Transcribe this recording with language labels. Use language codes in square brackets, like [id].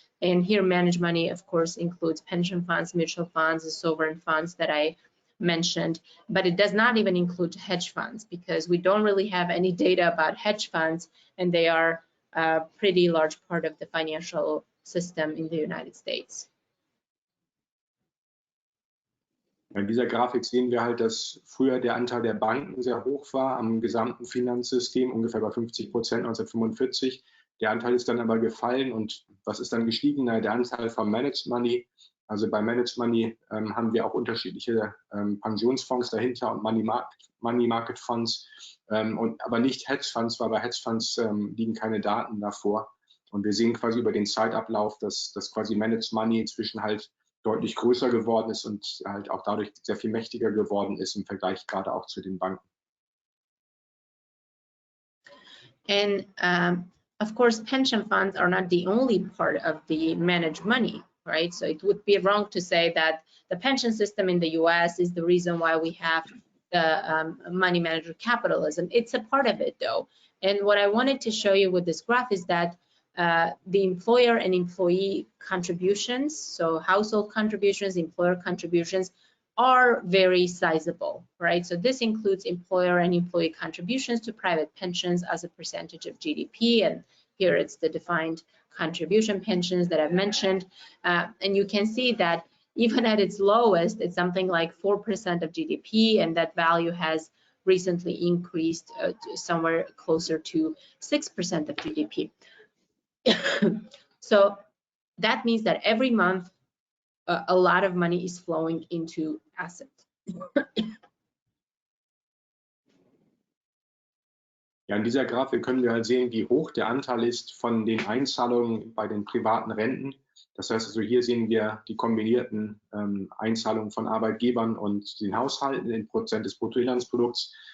[en] And here managed money, of course, includes pension funds, mutual funds, the sovereign funds that I mentioned, but it does not even include hedge funds, because we don't really have any data about hedge funds, and they are a pretty large part of the financial system in the United States. [de] In dieser Grafik sehen wir halt, dass früher der Anteil der Banken sehr hoch war am gesamten Finanzsystem, ungefähr bei 50% 1945. Der Anteil ist dann aber gefallen, und was ist dann gestiegen? Der Anteil von Managed Money. Also bei Managed Money haben wir auch unterschiedliche Pensionsfonds dahinter und Money Market Funds, aber nicht Hedge Funds, weil bei Hedge Funds liegen keine Daten davor. Und wir sehen quasi über den Zeitablauf, dass quasi Managed Money inzwischen halt deutlich größer geworden ist und halt auch dadurch sehr viel mächtiger geworden ist im Vergleich gerade auch zu den Banken. [en] And of course, pension funds are not the only part of the managed money, right? So it would be wrong to say that the pension system in the US is the reason why we have the money manager capitalism. It's a part of it though. And what I wanted to show you with this graph is that the employer and employee contributions, so household contributions, employer contributions, are very sizable, right? So this includes employer and employee contributions to private pensions as a percentage of GDP, and here it's the defined contribution pensions that I've mentioned. And you can see that even at its lowest, it's something like 4% of GDP, and that value has recently increased to somewhere closer to 6% of GDP. So that means that every month a lot of money is flowing into assets. [de] Ja, in dieser Grafik können wir halt sehen, wie hoch der Anteil ist von den Einzahlungen bei den privaten Renten. Das heißt also, hier sehen wir die kombinierten Einzahlungen von Arbeitgebern und den Haushalten in Prozent des Bruttoinlandsprodukts.